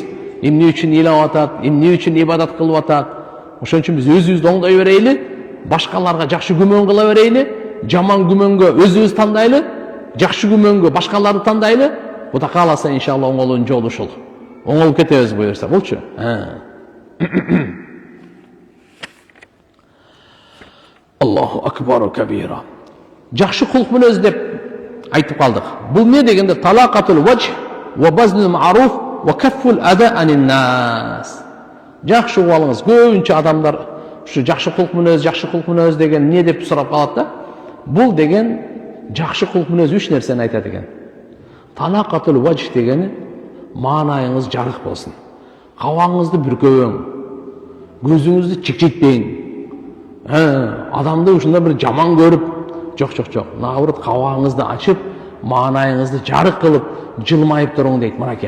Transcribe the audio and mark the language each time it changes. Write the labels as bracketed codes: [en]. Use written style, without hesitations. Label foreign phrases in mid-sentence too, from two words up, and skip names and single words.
[ky] Эмне үчүн ыйлап атат, эмне үчүн ибадат кылып атат. Ошон үчүн биз өзүбүздү оңдой берейли, башкаларга жакшы күмөн кыла берейли, жаман күмөнгө өзүбүз тандайлы, жакшы күмөнгө башкаларды тандайлы. Кудай кааласа иншалла оңолуун жолу ушул. Оңолуп кетебиз буюрса, болчу. [ar] الله أكبر كبيرا. [ky] Жакшы кулк мүнөз деп айтып калдык. Бул эмне дегенде [ar] طلاقة الوجه وبذل المعروف وكف الأذى عن الناس. [ky] Жакшы угуп көбүнчө адамдар ушу жакшы кулк мүнөз деген эмне деп сурап калат да. Бул деген жакшы кулк мүнөз 3 нерсени айтат экен. [ar] طلاقة الوجه [ky] дегени маанайыңыз жарык болсун. Кабагыңызды бүркөбөң. Көзүңүздү чекчейтпең. Адамды ушунда бир жаман көрүп, жок. Наоборот, кабагыңызды ачып, маанайыңызды жарык кылып, жылмайып туруң дейт мынакей.